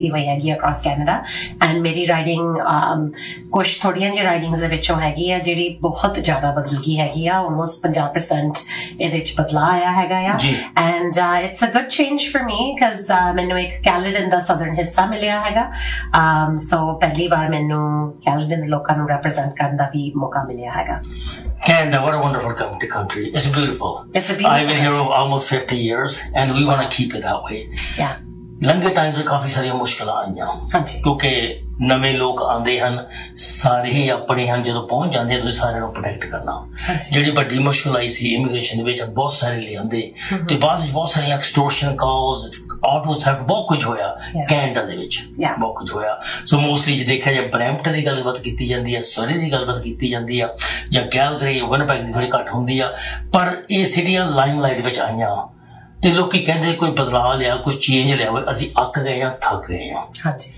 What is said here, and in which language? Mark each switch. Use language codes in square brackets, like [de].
[pa] ਵੀ ਹੈਗੀ across Canada and ਮੇਰੀ riding ਕੁਛ ਥੋੜੀਆਂ ਜਿਹੀਆਂ ਰਾਈਡਿੰਗਸ ਦੇ ਵਿੱਚੋਂ ਹੈਗੀ ਆ ਜਿਹੜੀ ਬਹੁਤ ਜ਼ਿਆਦਾ ਬਦਲ ਗਈ ਹੈਗੀ ਆ ਆਲਮੋਸਟ 50% ਇਹਦੇ ਵਿੱਚ ਬਦਲਾਅ ਆਇਆ ਹੈਗਾ ਆ [en] and it's a good change for me because [pa] ਮੈਨੂੰ ਇੱਕ ਕੈਲੇਡਨ ਦਾ ਸਦਰਨ ਹਿੱਸਾ ਮਿਲਿਆ ਹੈਗਾ ਸੋ ਪਹਿਲੀ ਵਾਰ ਮੈਨੂੰ ਕੈਲੇਡਨ ਦੇ ਲੋਕਾਂ ਨੂੰ ਰੈਪ੍ਰੈਜੈਂਟ ਕਰਨ ਦਾ ਵੀ ਮੌਕਾ ਮਿਲਿਆ ਹੈਗਾ [en] Canada, what a wonderful country. It's beautiful. It's a beautiful I've been here over almost 50 years, and we want to keep it that way. Yeah. [pa] ਲੰਘੇ ਟਾਈਮ 'ਚ ਕਾਫੀ ਸਾਰੀਆਂ ਮੁਸ਼ਕਲਾਂ ਆਈਆਂ ਕਿਉਂਕਿ ਨਵੇਂ ਲੋਕ ਆਉਂਦੇ ਹਨ ਸਾਰੇ ਹੀ ਆਪਣੇ ਹਨ ਜਦੋਂ ਪਹੁੰਚ ਜਾਂਦੇ ਹਨ ਤੁਸੀਂ ਸਾਰਿਆਂ ਨੂੰ ਪ੍ਰੋਟੈਕਟ ਕਰਨਾ ਜਿਹੜੀ ਵੱਡੀ ਮੁਸ਼ਕਲ ਆਈ ਸੀ ਇਮੀਗ੍ਰੇਸ਼ਨ ਦੇ ਵਿੱਚ ਬਹੁਤ ਸਾਰੇ ਲਿਆਉਂਦੇ ਤੇ ਬਾਅਦ ਵਿੱਚ ਬਹੁਤ ਸਾਰੀਆਂ ਐਕਸਟੋਰਸ਼ਨ ਕਾਲਸ ਆਟੋ ਥੈਫਟ ਬਹੁਤ ਕੁਝ ਹੋਇਆ ਕੈਨੇਡਾ ਦੇ ਵਿੱਚ ਬਹੁਤ ਕੁਝ ਹੋਇਆ ਸੋ ਮੋਸਟਲੀ ਜੇ ਦੇਖਿਆ ਜਾਏ ਬਰੈਂਪਟਨ ਦੀ ਗੱਲਬਾਤ ਕੀਤੀ ਜਾਂਦੀ ਹੈ ਸਰੀ ਦੀ ਗੱਲਬਾਤ ਕੀਤੀ ਜਾਂਦੀ ਆ ਜਾਂ ਕੈਲਗਰੀ ਵਿਨਪੈਗ ਦੀ ਥੋੜੀ ਘੱਟ ਹੁੰਦੀ ਆ ਪਰ ਇਹ ਸਿਟੀਆਂ ਲਾਈਮ ਲਾਈਟ ਵਿੱਚ ਆਈਆਂ ਤੇ ਲੋਕੀ ਕਹਿੰਦੇ ਕੋਈ ਬਦਲਾਅ ਲਿਆ ਕੋਈ ਚੇਂਜ ਲਿਆ ਹੋਵੇ ਅਸੀਂ ਅੱਕ ਗਏ ਜਾਂ ਥੱਕ ਗਏ ਹਾਂ